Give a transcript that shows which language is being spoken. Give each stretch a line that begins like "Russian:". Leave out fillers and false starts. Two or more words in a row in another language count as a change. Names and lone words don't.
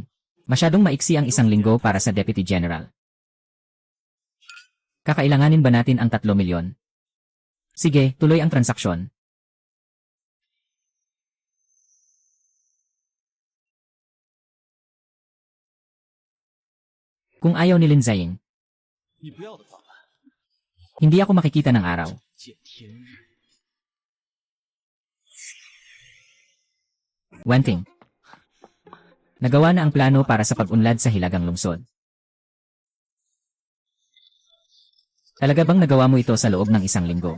Filipino: Masyadong maiksi ang isang linggo para sa
English: Deputy General.
Filipino: Kakailanganin ba natin ang 3 milyon? Sige, tuloy ang transaksyon. Kung ayaw ni Lin Zhaying,
Chinese: 你不要的方案，
Filipino: hindi ako makikita ng araw.
Chinese: 见天日。
Filipino: Wenting. Nagawa na ang plano para sa pag-unlad sa hilagang lungsod. Talaga bang nagawa mo ito sa loob ng isang linggo?